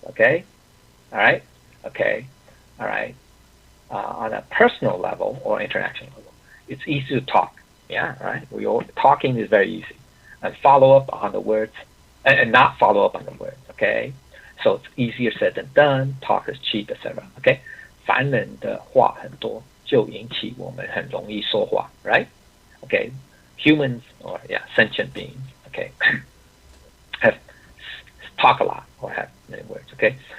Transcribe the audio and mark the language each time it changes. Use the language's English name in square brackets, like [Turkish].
[English] Okay, all right. Okay, all right. On a personal level or international level, it's easy to talk. Yeah, right. Talking is very easy. And follow up on the words, and not follow up on the words, okay? So it's easier said than done, talk is cheap, etc. Okay? [Chinese] 凡人的话很多，就引起我们很容易说话, right? [English] Okay? Humans, or sentient beings, okay, have talk a lot or have many words, okay?